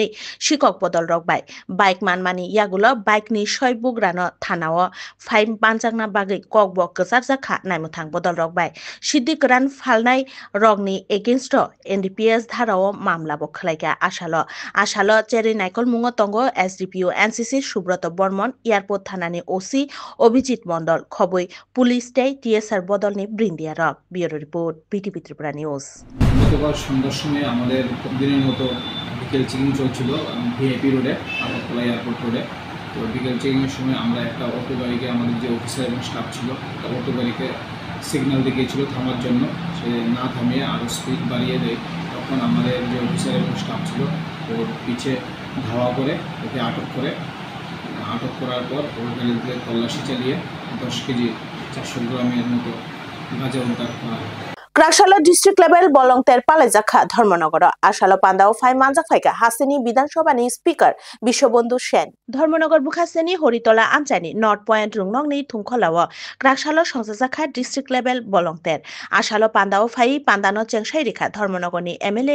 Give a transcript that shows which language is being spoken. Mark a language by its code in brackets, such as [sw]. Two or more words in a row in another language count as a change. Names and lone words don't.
[trp] शिকক बदल रक बाइक मानमानि यागुलो बाइकनि सयबुक रानो थानाव फाइम बानजांना बागै ककबो कसार जाखा नाइमुथां बदल रक सिद्दिक रान फालनाय रगनि [en] against NDPS [trp] धाराव मामलाबो खलायगा आशालो चेरै नाइकल मुंगो तंगो एसडीपीओ एनसीसी सुब्रत बर्मन एयारपोर्ट थानानि ओसी अभिजित मंडल खबै पुलिस टीएसआर बदलनि ब्रिंदिया रक [en] bureau report [trp] बीटीवी त्रिपुरा न्यूज [bn] গতকাল সন্ধ্যার সময় আমাদের প্রতিদিনের মতো বিকেল চেকিং চলছিল ভিআইপি রোডে আগরতলা এয়ারপোর্ট রোডে। তো বিকেল চেকিংয়ের সময় আমরা একটা অটো গাড়িকে আমাদের যে অফিসার এবং স্টাফ ছিল অটো গাড়িকে সিগন্যাল দেখিয়েছিল থামার জন্য, সে না থামিয়ে আরও স্পিড বাড়িয়ে দেয়। তখন আমাদের যে অফিসার এবং স্টাফ ছিল ওর পিছে ধাওয়া করে ওকে আটক করার পর ওর গাড়িতে তল্লাশি চালিয়ে 10 কেজি 400 গ্রামের মতো গাঁজা উদ্ধার করা হয়। [trp] क्राकसालो [en] district level [trp] बलंगतेर पालाइजाखा धर्मनगर आशालो पान्दाव फाइ मानजाक फाइका हासेनि विधानसभानि स्पीकर विश्वबंधु सेन धर्मनगर बुखासेनि हरितला आमचानि नर्थ पॉइंट रुंगनंगनि थुंखलाव क्राकसालो संजाजाखा [en] district level [trp] बलंगतेर आशालो पान्दाव फाइ पान्दानो चेंसाइ रेखा धर्मनगरनि एमएलए